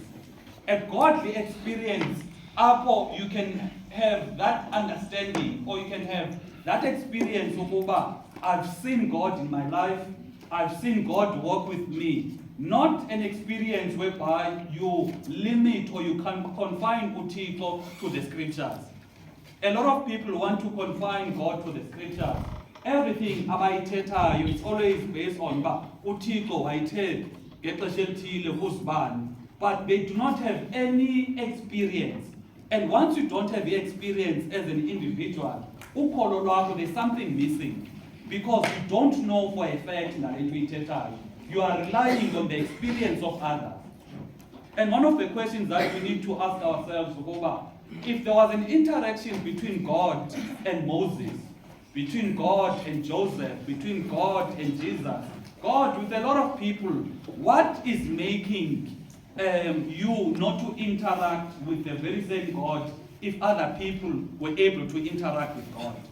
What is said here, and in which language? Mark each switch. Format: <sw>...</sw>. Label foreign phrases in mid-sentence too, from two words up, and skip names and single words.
<en>A godly experience, you can have that understanding, or you can have that experience of, I've seen God in my life, I've seen God work with me. Not an experience whereby you limit or you can confine uThixo to the scriptures. A lot of people want to confine God to the scriptures. Everything abayithethayo, it's always based on</en> <xh>uThixo wayithe ngexesha elithile kuzibani,</xh> <en>but they do not have any experience. And once you don't have the experience as an individual,</en> <xh>ukholo lwakho,</xh> <en>there's something missing, because you don't know for a fact that you are relying on the experience of others. And one of the questions that we need to ask ourselves, if there was an interaction between God and Moses, between God and Joseph, between God and Jesus, God with a lot of people, what is making you not to interact with the very same God if other people were able to interact with God?</en>